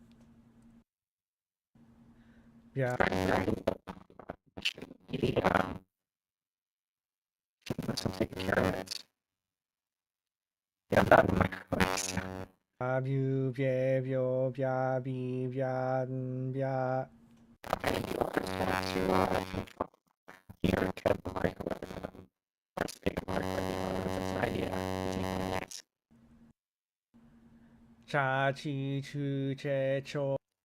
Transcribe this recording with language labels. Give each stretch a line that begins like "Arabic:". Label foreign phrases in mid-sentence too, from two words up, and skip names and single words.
English: Yeah. Let's take care of it. Yeah, that might work. Babu bia bio bia bi bia bia. Cha chi chu che cho.